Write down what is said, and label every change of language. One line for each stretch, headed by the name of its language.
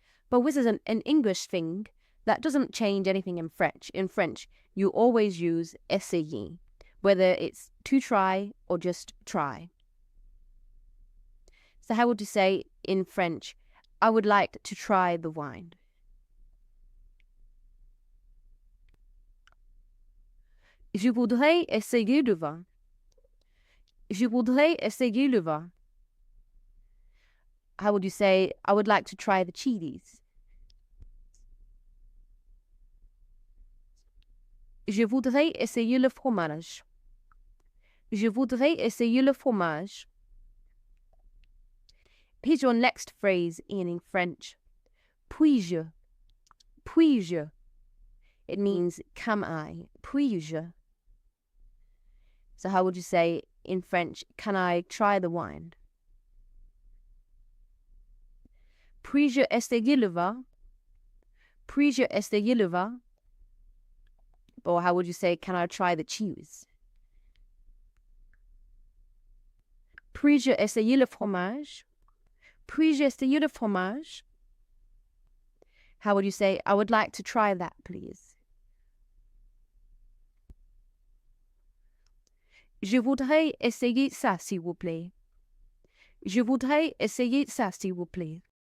English: But this is an English thing that doesn't change anything in French. In French, you always use essayer, whether it's to try or just try. So how would you say in French, I would like to try the wine?
French: Je voudrais essayer le vin. Je voudrais essayer le vin.
English: How would you say, I would like to try the chilies?
French: Je voudrais essayer le fromage. Je voudrais essayer le fromage.
English: Here's your next phrase in French.
French: Puis-je? Puis-je?
English: It means, can I?
French: Puis-je?
English: So how would you say in French, can I try the wine?
French: Puis-je essayer le vin? Puis-je essayer le vin?
English: Or how would you say, can I try the cheese?
French: Puis-je essayer le fromage? Puis-je essayer le fromage?
English: How would you say, I would like to try that, please?
French: Je voudrais essayer ça, s'il vous plaît. Je voudrais essayer ça, s'il vous plaît.